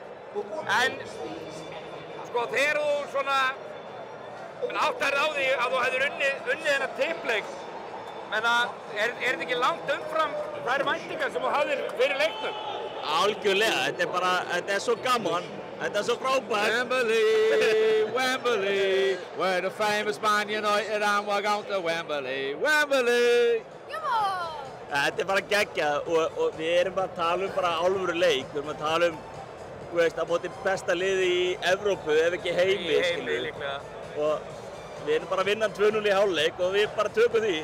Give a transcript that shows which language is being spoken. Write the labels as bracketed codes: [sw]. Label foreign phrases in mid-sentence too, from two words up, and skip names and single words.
[is] En sko þegar þú svona áttar á því að þú hefðir unnið þennan tippleik, menna er þetta ekki langt umfram þær væntingar sem þú hafðir fyrir leiknum? Algjörlega, þetta er svo gaman. Þetta er svo frábært. Wembley, [en] where the famous Man United and we're going to Wembley. [is] Þetta er bara geggjað og við erum bara að tala bara alvöru leik. Við erum að tala þú veist, að móti besta liði í Evrópu, ef ekki heimi. Í heimi líklega. Og við erum bara að vinna 2-0 í hálfleik og við bara tökum því.